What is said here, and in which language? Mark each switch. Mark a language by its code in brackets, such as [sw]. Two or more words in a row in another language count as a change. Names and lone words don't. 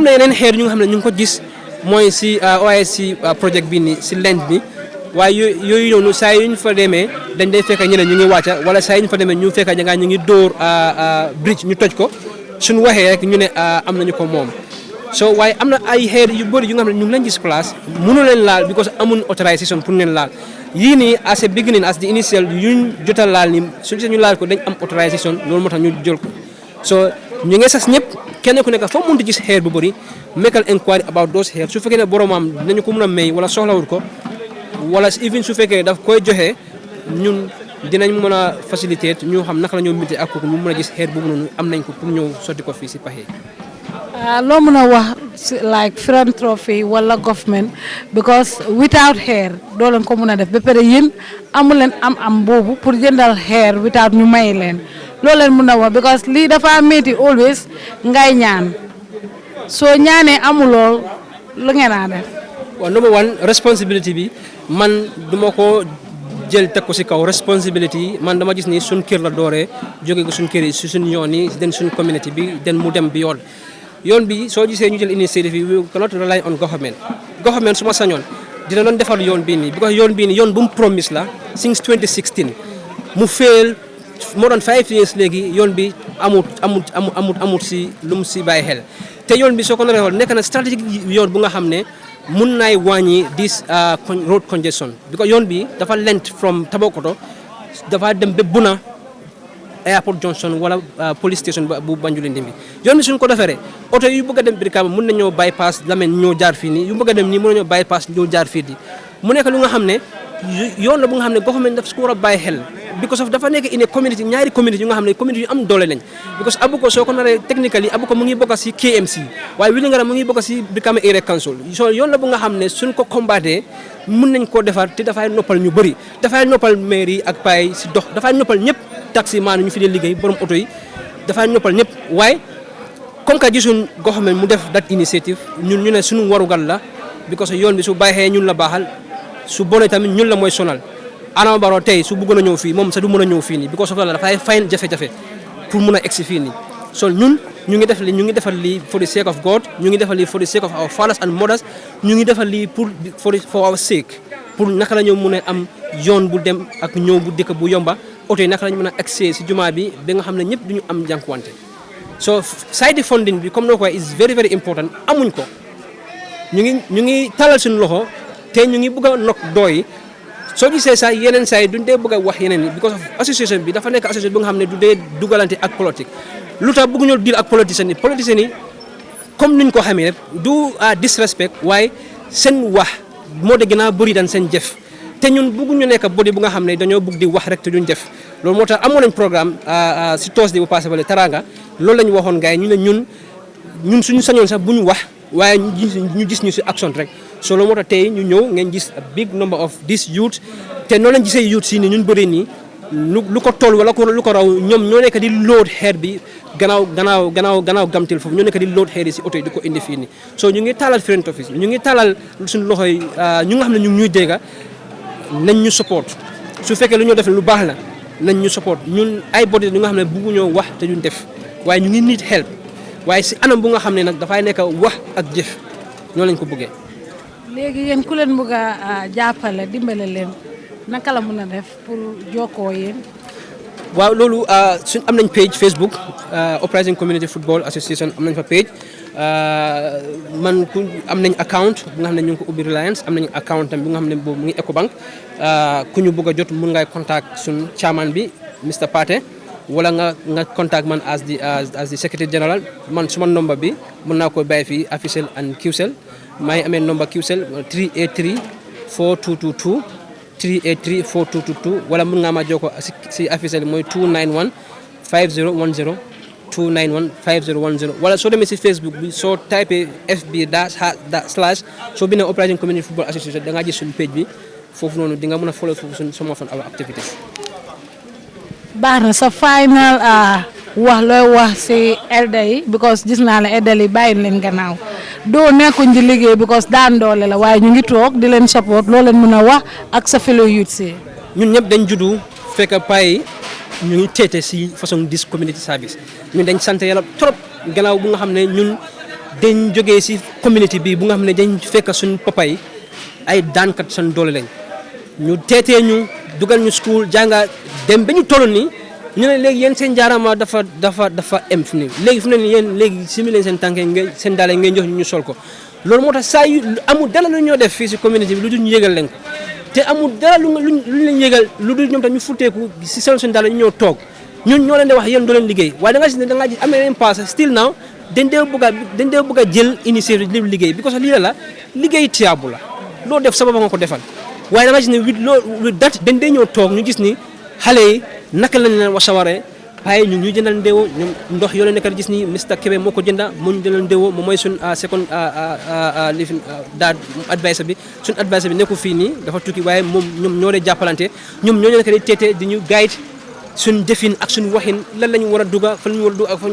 [wo] na yeneen xeer ñu nga xam ne ñu ngi ko gis mooy si OIC projet bi nii si lent bi waaye yooyu noonu saa yu ñu fa demee dañ day fekk ñeneen ñu ngi wàcca wala saa yu ñu fa demee ñu fekk ñu ngi dóor bridge ñu toj ko suñu waxee rek ñu ne am nañu ko moom so waaye am na ay xeer yu bëri yu nga xam ne ñu ngi leen gis place mënu leen laal because amuñ autorisation pour leen laal yii nii [en] as a beginning as the initial [wo] yuñ jotal laal ni suñu gisee ñu laal ko dañ am autorisation loolu moo tax ñu jël ko so ñu ngi sas ñëpp kenn ku nekk foo mënti gis xeer bu bëri [en] make an inquiry about those [wo] xeer su fekkee ne boromam dinañu ko mën a may wala soxlawul ko wala even su fekkee daf koy joxe ñun dinañ mën a faciliter ñu xam naka la ñoo mité ak kooku ñu mën a gis xeer boobu noonu am nañ ko pour ñëw sotti ko fii si paxe. loo mën a wax like philanthropy wala [en] government because without hair [wo] doo leen ko mën a def ba pare yéen amu leen am boobu pour jëndal [en] hair without [wo] ñu may leen loolu leen mën a wax because lii dafa métti always ngay ñaan soo ñaanee amuloo lu ngeen a def. waaw [en] number one responsibility [wo] bi man duma ko jël teg ko si kaw responsibility man dama gis ni suñ kër la dooree jóge ko suñ kër yi si suñ yoon yi den suñ community bi den mu dem bi yoon bi soo gisee ñu jël initiative yi [en] we cannot rely on government [wo] su ma sañoon dina doon defar yoon bii nii because yoon bii nii yoon bu mu promise la [en] since 2016 [wo] mu fail moo doon [en] 5 years [wo] léegi yoon bi amut si lu mu si bàyyi xel te yoon bi soo ko naree xool nekk na stratégique yoon bu nga xam ne mun naay wàññi [en] this road congestion because [wo] yoon bi dafa lent [en] from Tabakoto [wo] dafa dem ba Buna airport junction wala [en] police station [wo] bu Banjulinding bi yoon bi suñ ko defaree oto yu bëgg a dem Brikama mun nañoo bypass Lamen ñoo jaar fii nii yu bëgg a dem nii mun nañoo bypass ñoo jaar fii nii mu nekk lu nga xam ne yoon la bu nga xam ne government daf ko war a bàyyi xel [en] because of [wo] dafa nekk [en] in a community [wo] ñaari community yu nga xam ne community yu am doole lañ because Abuko soo ko naree technically Abuko mu ngi bokk si KMC waaye Wellingara mu ngi bokk si Brikama Area Council so yoon la bu nga xam ne suñ ko combatté mun nañ koo defar te dafay noppal ñu bëri dafay noppal maire yi ak paay si dox dafay noppal ñëpp taxi maan ñu fi dee liggéey borom oto yi dafay noppal ñëpp waaye [fr] comme que [wo] gisuñ government mu def [en] that initiative [wo] ñun ñu ne suñu warugal la because yoon bi su baaxee ñun la baaxal su bonee tamit ñun la mooy sonal Adama Barrow tey su bëggoon a ñëw fii moom sax du mën a ñëw fii nii [en] because of [wo] la dafay fayn jafe-jafe pour mun a egsi fii nii so ñun ñu ngi def li ñu ngi defal lii [en] for the sake of God [wo] ñu ngi defal lii [en] for the sake of our fathers and mothers [wo] ñu ngi defal lii [en] for our sake [wo] pour naka la ñu mun a am yoon bu dem ak ñëw bu dëkk bu yomba oto yi naka la ñu mën a accès si jumaa bi ba nga xam ne ñëpp duñu am jànkuwante so side funding bi comme noo ko [en] is very very important [wo] amuñ ko ñu ngi talal suñu loxo te ñu ngi bëgg a nok dooy soo gisee sax yeneen saa yi duñ dee bëgg a wax yeneen yi [en] because of association [wo] bi dafa nekk association bi nga xam ne du dee dugalante ak politique lu tax bëgguñoo deal ak politiciens yi comme niñ ko xamee rek du disrespect waaye seen wax moo de gën a bëri daan seen jëf te ñun bëgguñu nekk body bu nga xam ne dañoo bëgg di wax rek te duñ def loolu moo tax amoon nañ programme si Thursday bu passé bale Taranga loolu la ñu waxoon gars yi ñu ne ñun suñu sañoon sax bu ñu wax waaye ñu gis ñu si action rek so loolu moo tax tey ñu ñëw ngeen gis [en] a big number of this youth [wo] te noonu lañ gisee youth si ni ñun bëri nii lu ko toll wala lu ko raw ñoom ñoo nekk di load xeer bi gannaaw gamtil foofu ñoo nekk di load xeer yi si oto yi di ko indi fii nii so ñu ngi taalal [en] friend office [wo] ñu ngi taalal suñu loxo yi ñu nga xam ne ñu ngi ñuy dégga nañ ñu support su fekkee lu ñoo def lu baax la nañ ñu support ñun ay body ñu nga xam ne bëgguñoo wax te duñ def waaye ñu ngi [en] need help [wo] waaye si anam bu nga xam ne nag dafay nekk wax ak jëf ñoo lañ ko bëggee. léegi yéen ku leen bëgg a jàppale dimbale leen naka la mën a def pour jokkoo yéen. waaw loolu suñ am nañ page Facebook Uprising Community Football Association am nañ fa page man ku am nañ account bu nga xam ne ñu ngi ko ubbi Reliance am nañ account tam bi nga xam ne boobu mu ngi Ecobank ku ñu bëgg a jot mun ngay contact suñ chairman bi Mr Paté wala nga contact man [en] as the secretary general [wo] man suma number bi mën naa ko bàyyi fii [en] official and [wo] QCell maa ngi amee number QCell 383 4222 383 4222 wala mën nga ma jokkoo si officiel mooy 291 5010 291 5010 wala soo demee si Facebook bi soo typé FB// soo bindee Uprising Community Football Association da ngaa gis suñu page bi foofu noonu di nga mën a follow foofu suñu [en] some of our activities. [wo] baax na sa final wax looy wax si elder yi because gis naa la elder yi bàyyi leen gannaaw doo nekkuñ di liggéey because daan doole la waaye ñu ngi toog di leen support loo leen mën a wax ak sa [en] fellow youth [wo] si. ñun ñëpp dañ juddu fekk pay ñu ngi teete si façon dis [en] community service [wo] ñun dañ sant yàlla trop gannaaw bu nga xam ne ñun dañ jógee si community bi bu nga xam ne dañ fekk suñu papa yi ay daankat seen doole lañ ñu teetee ñu dugal ñu school jànga dem ba ñu toll nii ñu ne léegi yéen seen jaarama dafa em fi nii léegi fu ne nii yéen léegi simi leen seen tànke ngeen seen daale ngeen jox ñu sol ko loolu moo tax saa yu amul dara lu ñoo def fii si community bi lu dul ñu yëgal leen ko te amul dara lu leen yëgal lu dul ñoom tam ñu futteeku si seen daale ñu ñëw toog ñun ñoo leen di wax yéen doo leen liggéey waaye da nga gis ne da nga gis amee leen passe [en] still now [wo] dañ dee bëgg a jël initiative di liggéey because lii la liggéey tiyaabu la loo def sababa nga ko defal waaye da nga gis ne [en] with that [wo] dañ dee ñëw toog ñu gis ni xale yi naka lañ leen wasawaree waaye ñu ñuy jëndal ndéwo ñoom ndox yoo leen nekk gis ni Mr Kébé moo ko jënda moo ñu jëndal ndéwo moom mooy suñ second lifin daa advice bi suñ advice bi nekku fii nii dafa tukki waaye moom ñoom ñoo lay jàppalante ñoom ñoo nekk di teete di ñu guide suñ defin ak suñ waxin lan la ñu war a duga fa ñu war a duga ak fa ñu